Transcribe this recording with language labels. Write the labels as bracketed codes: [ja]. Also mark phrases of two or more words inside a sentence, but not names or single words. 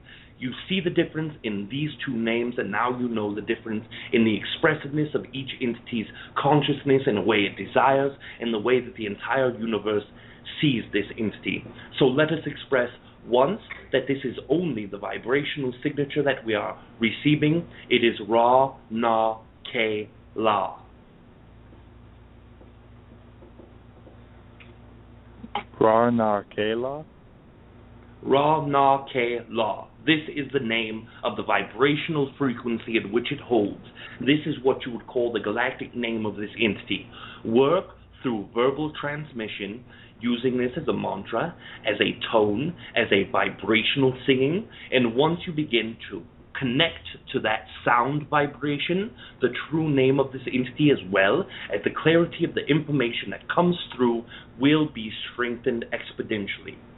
[en] You see the difference in these two names, and now you know the difference in the expressiveness of each entity's consciousness in a way it desires, and the way that the entire universe sees this entity. So let us express once that this is only the vibrational signature that we are receiving. It is Ra Na Ke La. Ra Na Ke La? Ra Na Ke La. This is the name of the vibrational frequency at which it holds. This is what you would call the galactic name of this entity. Work through verbal transmission, using this as a mantra, as a tone, as a vibrational singing, and once you begin to connect to that sound vibration, the true name of this entity as well as the clarity of the information that comes through will be strengthened exponentially.